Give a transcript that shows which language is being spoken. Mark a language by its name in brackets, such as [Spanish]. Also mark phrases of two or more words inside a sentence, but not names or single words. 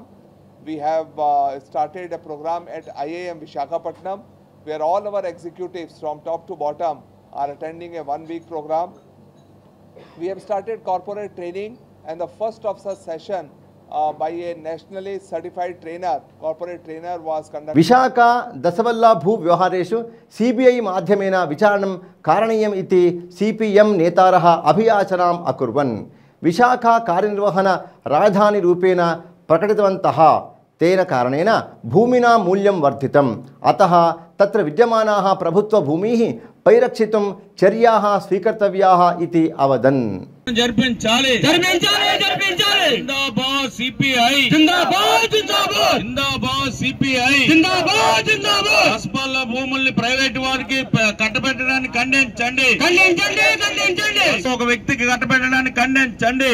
[English] We have started a program at IIM Visakhapatnam, where all our executives from top to bottom are attending a 1-week program. We have started corporate training, and the first of such session by a nationally certified trainer, corporate trainer, was conducted. [Sanskrit] विशाखा दशवल्ला भू व्यवहारेषु सीबीआई माध्यमेन विचारणं कारणीयम् इति सीपीएम नेतारः अभियाचनाम् अकुर्वन् विशाखा कार्यनिर्वहण राजधानी रूपेण प्रकटितवन्तः। तेन कारणेन भूमिना मूल्यं वर्धितम्, अतः तत्र विद्यमानाः प्रभुत्वभूमिः परिरक्षितुं चर्याः स्वीकर्तव्याः इति अवदन्। [Telugu] జరిపించాలి జిందాబాద్ సిపిఐ జిందాబాద్ జిందాబాద్ జిందాబాద్ సిపిఐ జిందాబాద్ జిందాబాద్ రాష్ట్రాల భూముల్ని ప్రైవేట్ వారికి కట్టబెట్టడానికి ఖండించండి ఒక వ్యక్తికి కట్టబెట్టడానికి ఖండించండి